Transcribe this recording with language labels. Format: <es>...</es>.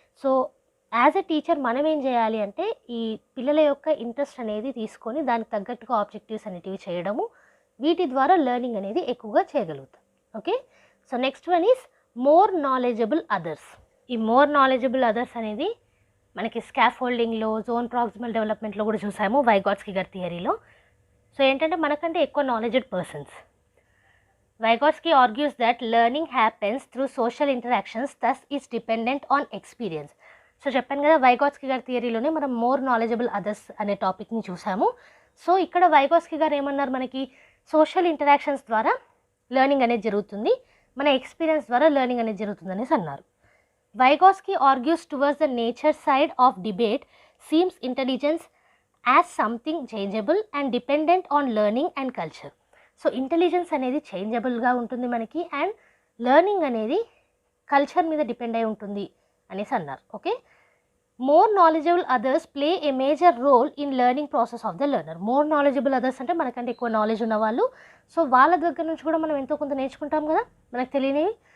<te>So as a teacher మనం ఏం చేయాలి అంటే, ఈ పిల్లల యొక్క ఇంట్రెస్ట్ అనేది తీసుకొని దానికి తగ్గట్టుగా ఆబ్జెక్టివ్స్ అనేటివి చేయడము, వీటి ద్వారా లెర్నింగ్ అనేది ఎక్కువగా చేయగలుగుతాం.</te> <en>Okay, so next one is more knowledgeable others.</en> <te>ఈ మోర్ నాలెడ్జబుల్ అదర్స్ అనేది మనకి స్కాఫోల్డింగ్లో, జోన్ ప్రాక్సిమల్ డెవలప్మెంట్లో కూడా చూసాము, వైగాట్స్కీ గారి థియరీలో. సో ఏంటంటే మనకంటే ఎక్కువ knowledged persons.</te> <en>Vygotsky argues that learning happens through social interactions, thus is dependent on experience.</en> <te>So చెప్పాను కదా, వైగాట్స్కీ గారి థియరీలోనే మనం మోర్ నాలెడ్జబుల్ అదర్స్ అనే టాపిక్ని చూసాము. సో ఇక్కడ వైగాట్స్కీ గారు ఏమన్నారు, మనకి సోషల్ ఇంటరాక్షన్స్ ద్వారా లెర్నింగ్ అనేది జరుగుతుంది, మన ఎక్స్పీరియన్స్ ద్వారా లెర్నింగ్ అనేది జరుగుతుంది అనేసి అన్నారు.</te> <en>Vygotsky argues towards the nature side of debate seems intelligence as something changeable and dependent on learning and culture.</en> <te>So intelligence అనేది చేంజబుల్గా ఉంటుంది మనకి, అండ్ లెర్నింగ్ అనేది కల్చర్ మీద డిపెండ్ అయి ఉంటుంది అనేసి అన్నారు.</te> <en>Okay, more knowledgeable others play a major role in learning process of the learner.</en> <te>More knowledgeable others అంటే మనకంటే ఎక్కువ నాలెడ్జ్ ఉన్న వాళ్ళు. సో వాళ్ళ దగ్గర నుంచి కూడా మనం ఎంతో కొంత నేర్చుకుంటాం కదా మనకు తెలియనివి.</te>